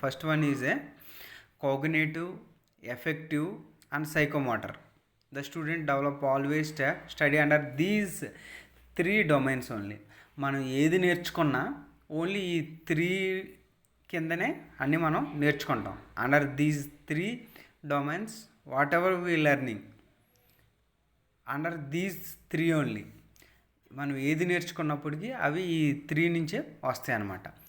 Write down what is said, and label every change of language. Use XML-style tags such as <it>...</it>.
<en>First one is a cognitive, affective and psychomotor. The student develop always study under these 3 domains only.</en> <te>మనం ఏది నేర్చుకున్నా only ఈ 3 కిందనే అన్నీ మనం నేర్చుకుంటాం.</te> <en>Under these 3 domains whatever we learning under these 3 only.</en> <te>మనం ఏది నేర్చుకున్నప్పటికీ అవి ఈ 3 నుంచే వస్తాయి అన్నమాట.</te>